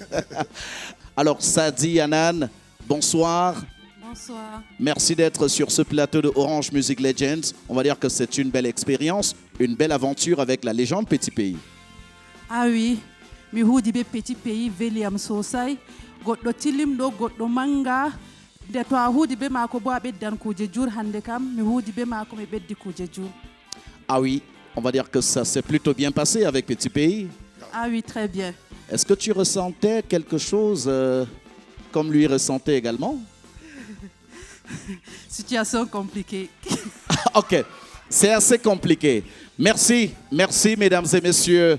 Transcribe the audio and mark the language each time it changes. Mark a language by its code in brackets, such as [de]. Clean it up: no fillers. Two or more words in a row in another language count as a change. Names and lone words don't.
[fr] Alors, Sadi Anan, bonsoir. Bonsoir. Merci d'être sur ce plateau de Orange Music Legends. On va dire que c'est une belle expérience, une belle aventure avec la légende Petit Pays. Ah oui, [ff] mi huudibe Petit Pays William Sosai, goddo tilimdo goddo manga, de to a huudibe mako bo a beddan kuje jur hande kam mi huudibe mako mi beddi kuje jur. [fr] Ah oui, on va dire que ça s'est plutôt bien passé avec Petit Pays. Ah oui, très bien. Est-ce que tu ressentais quelque chose comme lui ressentait également? Situation compliquée. Ok, c'est assez compliqué. Merci, merci mesdames et messieurs.